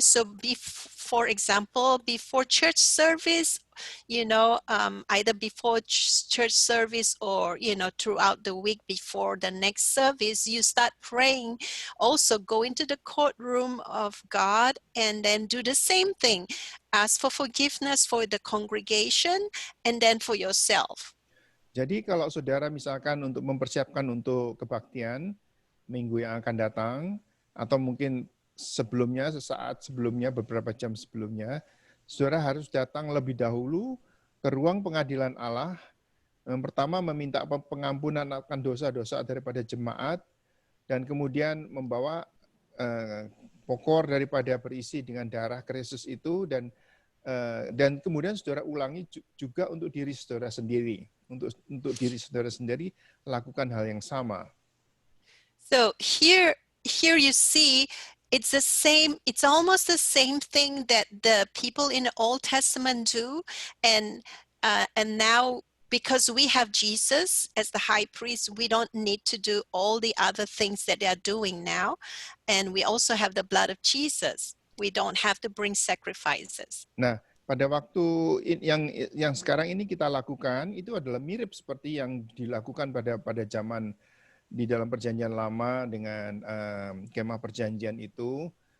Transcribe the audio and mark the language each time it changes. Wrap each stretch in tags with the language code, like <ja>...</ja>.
<en>So for example, before church service, either before church service or throughout the week before the next service, you start praying. Also go into the courtroom of God and then do the same thing. Ask for forgiveness for the congregation and then for yourself.</en> <id>Jadi kalau saudara misalkan untuk mempersiapkan untuk kebaktian minggu yang akan datang, atau mungkin sesaat sebelumnya, beberapa jam sebelumnya, saudara harus datang lebih dahulu ke ruang pengadilan Allah. Yang pertama meminta pengampunan akan dosa-dosa daripada jemaat, dan kemudian membawa pokor daripada berisi dengan darah Kristus itu, dan kemudian saudara ulangi juga untuk diri saudara sendiri. Untuk diri saudara sendiri lakukan hal yang sama.</id> <en>So here you see it's almost the same thing that the people in the Old Testament do, and now because we have Jesus as the high priest, we don't need to do all the other things that they are doing now. And we also have the blood of Jesus. We don't have to bring sacrifices.</en> <id>Nah, pada waktu yang sekarang ini kita lakukan itu adalah mirip seperti yang dilakukan pada zaman di dalam perjanjian lama dengan kemah perjanjian itu.</id>